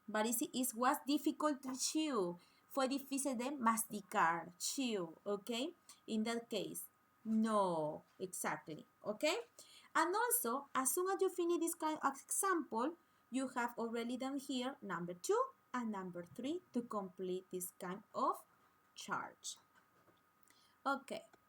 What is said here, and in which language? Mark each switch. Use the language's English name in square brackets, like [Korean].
[English] But it was difficult to chew. [Spanish] Fue difícil de masticar. [English] Chew, okay? In that case, no, exactly, okay? And also, as soon as you finish this kind of example, you have already done here number 2 and number 3 to complete this kind of chart. Okay.